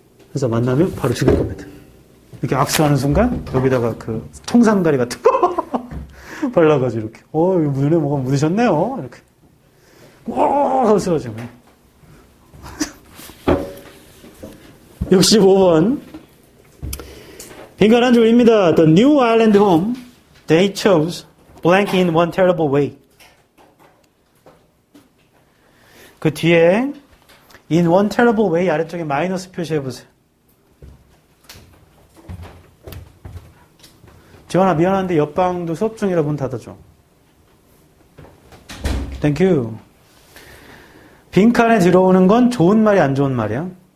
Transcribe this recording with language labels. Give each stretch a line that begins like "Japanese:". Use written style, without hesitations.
Korean: 그래서 만나면 바로 죽일 겁니다. 이렇게 악수하는 순간 여기다가 그 청산가리 같은 거 발라가지고 이렇게 눈에 뭐가 묻으셨네요. 이렇게 오 쓰러지고 65번 빈칸 한 줄입니다.
English: The new island home they chose blank in one terrible way.
Korean: 그 뒤에
English: in one terrible way
Korean: 아래쪽에 마이너스 표시해보세요. 지원아 미안한데 옆방도 수업 중이라 문 닫아줘. 땡큐. 빈칸에 들어오는 건 좋은 말이 안 좋은 말이야?